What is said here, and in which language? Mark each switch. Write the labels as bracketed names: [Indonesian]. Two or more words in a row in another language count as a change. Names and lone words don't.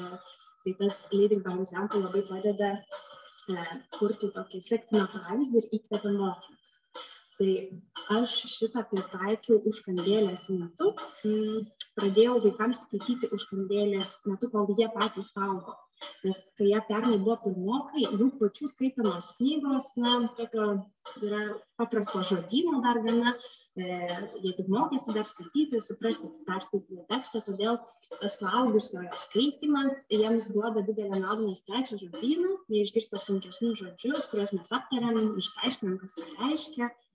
[Lithuanian] Tai tas [English] leading by example [Lithuanian] labai padeda kurti tokį sektiną pavyzdį ir įkvepia mokinius. Tai aš šitą pritaikiau užkandėlės metu, pradėjau vaikams skaityti užkandėlės metu, kol jie patys augo. Nes kai jie pernai buvo pirmokai, jų pačių skaitamos knygos, na, tokio yra paprasto žodyno dar gana, jie tik mokėsi dar skaityti, suprasti, perskaityti tekstą, todėl tas suaugusiojo skaitymas jiems duoda didelę naudą, nes plečia žodyną, jie išgirsta sunkesnius žodžius, kuriuos mes aptariam, išsiaiškinam, kas tai reiškia.